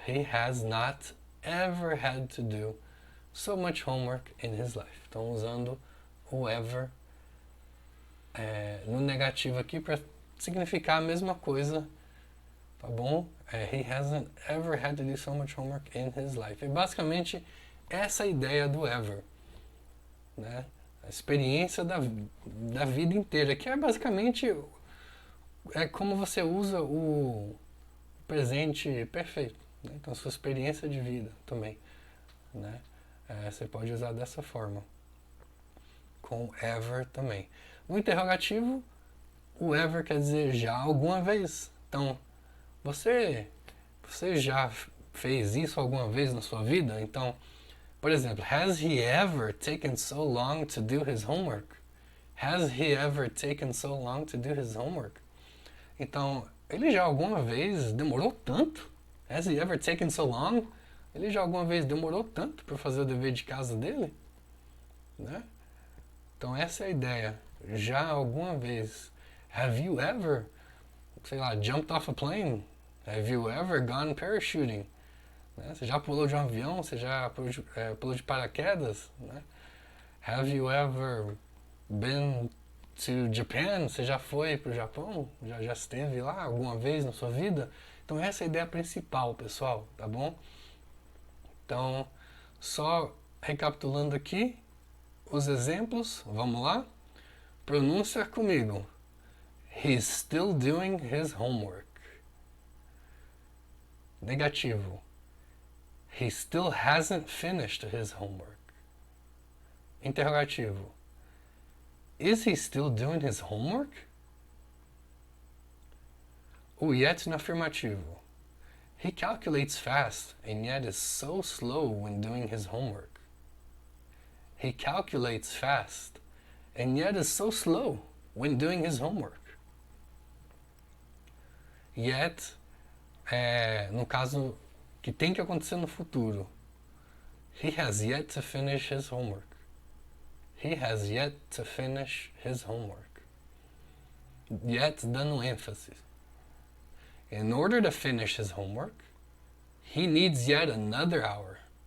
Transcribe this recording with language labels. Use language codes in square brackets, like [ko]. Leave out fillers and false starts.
[en] He has not ever had to do so much homework in his life. [pt] Então, usando o ever no negativo aqui para significar a mesma coisa, tá bom? [en] He hasn't ever had to do so much homework in his life. [pt] É basicamente essa ideia do ever, né? A experiência da vida inteira, que é basicamente como você usa o presente perfeito, né? Então, sua experiência de vida também, né? Você pode usar dessa forma, com ever também. No interrogativo, o ever quer dizer já alguma vez. Então, você já fez isso alguma vez na sua vida? Então, por exemplo, [en] has he ever taken so long to do his homework? Has he ever taken so long to do his homework? [pt] Então, ele já alguma vez demorou tanto? [en] Has he ever taken so long? [pt] Ele já alguma vez demorou tanto para fazer o dever de casa dele? Né? Então, essa é a ideia. Já alguma vez. [en] Have you ever, [pt] sei lá, [en] jumped off a plane? Have you ever gone parachuting? [pt] Né? Você já pulou de um avião? Você já pulou de paraquedas? Né? [en] Have you ever been to Japan? [pt] Você já foi para o Japão? Já esteve lá alguma vez na sua vida? Então essa é a ideia principal, pessoal, tá bom? Então, só recapitulando aqui os exemplos, vamos lá? Pronúncia comigo. [en] He's still doing his homework. [pt] Negativo. [en] He still hasn't finished his homework. [pt] Interrogativo. [en] Is he still doing his homework? [pt] O yet no afirmativo. [en] He calculates fast and yet is so slow when doing his homework. He calculates fast and yet is so slow when doing his homework. [pt] Yet, no caso que tem que acontecer no futuro. [en] He has yet to finish his homework. He has yet to finish his homework. Yet [pt] dando ênfase. [en] In order to finish his homework, he needs yet another hour.